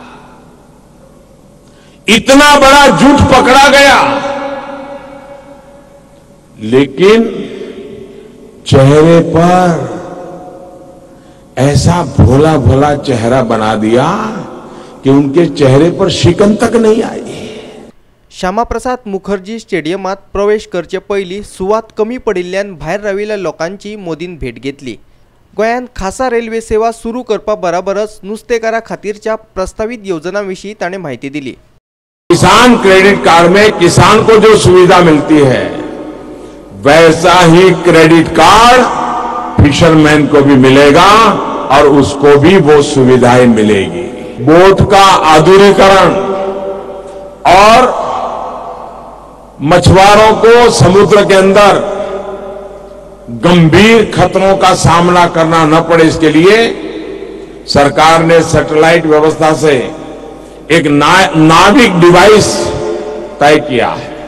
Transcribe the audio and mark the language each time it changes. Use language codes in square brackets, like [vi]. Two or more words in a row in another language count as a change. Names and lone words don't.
[hi] इतना बड़ा झूठ पकड़ा गया, लेकिन चेहरे पर ऐसा भोला भोला चेहरा बना दिया कि उनके चेहरे पर शिकन तक नहीं आई। [kok] श्यामाप्रसाद मुखर्जी स्टेडियमात प्रवेश करचे पयलीं सुवात कमी पडिल्ल्यान भायर राविल्ल्या लोकांची मोदीन भेट घेतली। गोंयांत खासा रेल्वे सेवा सुरू करपा बरोबरच नुस्तेकारा खातीरच्या प्रस्तावित येवजणांविशीं ताणें म्हायती दिली। [hi] किसान [en] credit card [hi] में किसान को जो सुविधा मिलती है, वैसा ही [en] credit card fisherman [hi] को भी मिलेगा और उसको भी वो सुविधाएं मिलेगी। बोट का आधुनिकीकरण और मछुआरों को समुद्र के अंदर गंभीर खतरों का सामना करना न पड़े, इसके लिए सरकार ने सैटेलाइट व्यवस्था से एक नाविक डिवाइस तय किया है।